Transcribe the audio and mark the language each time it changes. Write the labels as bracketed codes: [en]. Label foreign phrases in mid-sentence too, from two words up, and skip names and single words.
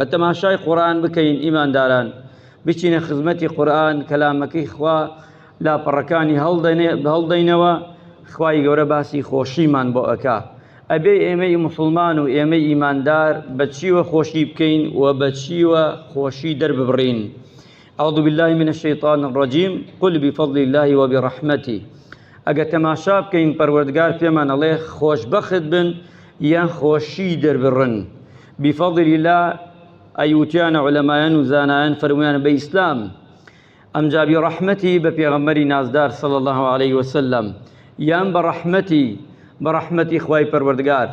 [ckb] ئەتەماشای قورئان بکەین ئیمانداران، بچینە خزمەتی قورئان، کەلامەکەی خوا لاپەڕەکانی هەڵدەینەوە. خوای گەورە باسی خۆشیمان بۆ ئەکا. ئەبێ ئێمەی مسلمان و ئێمەی ئیماندار بەچیوە خۆشی بکەین و بەچیوە خۆشی دەرببڕین. [ar] أعوذ بالله من الشيطان الرجيم قل بفضل الله وبرحمته. [ckb] ئەگە تەماشا بکەین پەروەردگار پێمان ئەڵێ خۆشبەخت بن یان خۆشی دەربڕن. [ar] بفضل الله [ckb] ئەیوتیانە عولەمایان و زانایان فەرمویانە بە ئیسلام، ئەمجا بڕەحمەتی بە پێغەمبەری نازدار [ar] صلی الله عليه وسلم، [ckb] یان بەڕەحمەتی خوای پەروەردگار.